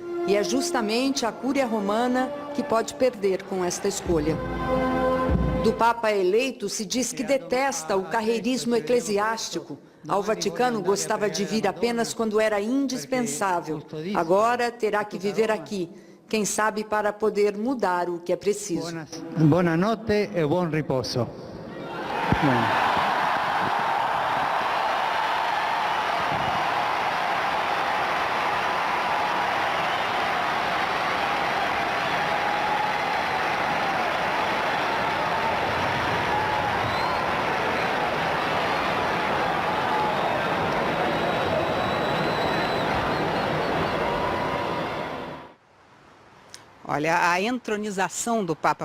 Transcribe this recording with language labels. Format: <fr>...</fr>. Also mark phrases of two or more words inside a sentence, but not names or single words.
<pt>E é justamente a Cúria Romana que pode perder com esta escolha. Do Papa eleito se diz que detesta o carreirismo eclesiástico. Ao Vaticano gostava de vir apenas quando era indispensável. Agora terá que viver aqui, quem sabe para poder mudar o que é preciso.</pt> <it>Buona notte e buon riposo.</it> <pt>Olha, a entronização do Papa</pt>